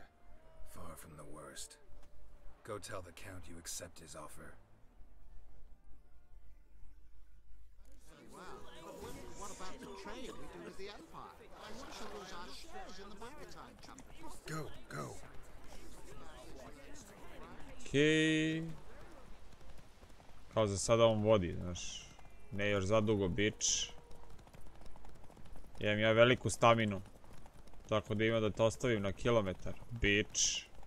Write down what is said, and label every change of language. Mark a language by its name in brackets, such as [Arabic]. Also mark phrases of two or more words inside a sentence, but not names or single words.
[English] Far from the worst. Go tell the Count you accept his offer. What about the trade we do with the Empire? I want to lose our shares in the maritime company. Go. [Serbian] Okej. Kao za sada on vodi, znaš. Ne još zadugo, bić. Imam ja veliku staminu. Tako da ima da te ostavim na kilometar, bić.